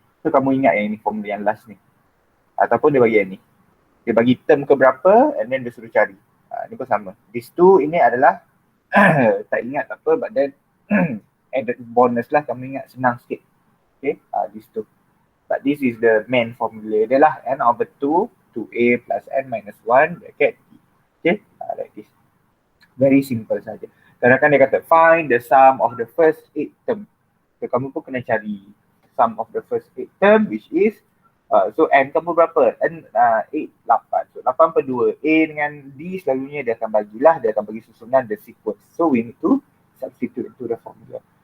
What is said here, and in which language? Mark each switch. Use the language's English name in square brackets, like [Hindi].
[Malay] So kamu ingat yang ini formula yang last ni. Ataupun dia bagi yang ni. Dia bagi term ke berapa and then dia suruh cari. Ni pun sama. These two ini adalah tak ingat apa, but then added bonus lah, kamu ingat, senang sikit. [English] Okay, these two. But this is the main formula dia lah. N over 2, 2A plus N minus 1 bracket D. Okay, like this. Very simple saja. Kadang-kadang dia kata, find the sum of the first 8 term. So, kamu pun kena cari sum of the first 8 term, which is, so N kamu berapa? N 8, 8. So, 8 per 2. [Malay] A dengan D selalunya dia akan bagilah, dia akan bagi susunan the sequence. [English] So, we need to substitute into the formula.